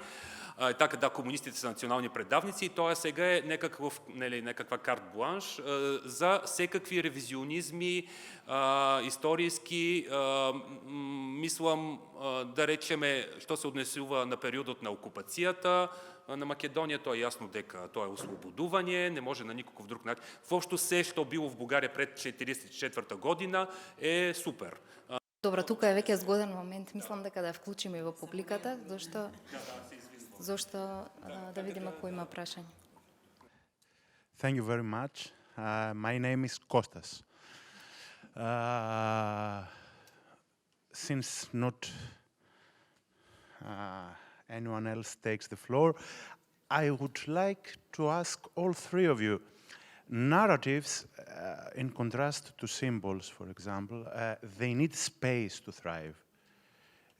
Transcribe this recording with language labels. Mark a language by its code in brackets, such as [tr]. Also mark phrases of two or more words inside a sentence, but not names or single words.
[mk] Така комунистите се национални предавници и тоа сега е некаква карт бланш за секакви ревизионизми историски, мислам да речеме што се однесува на периодот на окупацијата на Македонија, тоа е јасно дека тоа е ослободување, не може на никаков друг начин. Воопшто се што било в Бугарија пред 1944 година е супер. Добро, тука е веќе згоден момент, мислам дека да вклучиме во публиката, зашто да видиме кој има прашање. [en] Thank you very much. My name is Kostas. Since not anyone else takes the floor, I would like to ask all three of you, narratives, in contrast to symbols, for example, they need space to thrive.